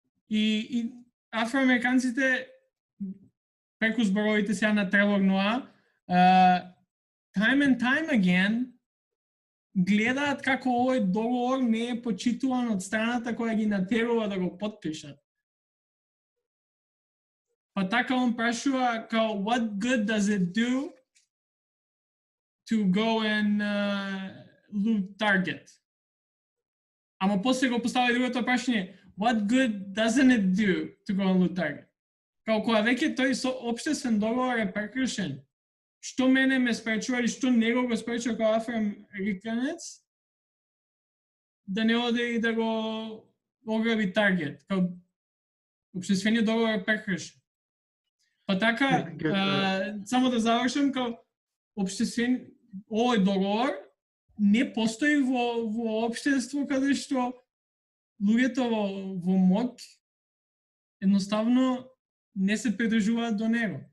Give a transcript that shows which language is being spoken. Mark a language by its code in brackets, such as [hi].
[mk] И афроамериканците преку зборовите сега на Тревор Ноа, [en] time and time again, [mk] гледаат како овој договор не е почитуван од страната која ги натерува да го потпишат. Па така он прашува као, [en] what good does it do to go and loot Target? [mk] Ама после го постави другото прашање, [en] what good doesn't it do to go and loot Target? [mk] Као кога веќе тој општествен договор е прекршен, што мене ме спречува или што него го спречува као афроамериканец да не оде и да го ограби Таргет? Као општествениот договор е прекршен. Па така, само да завршам, као овој договор не постои во општество каде што луѓето во моќ едноставно не се придржуваат до него.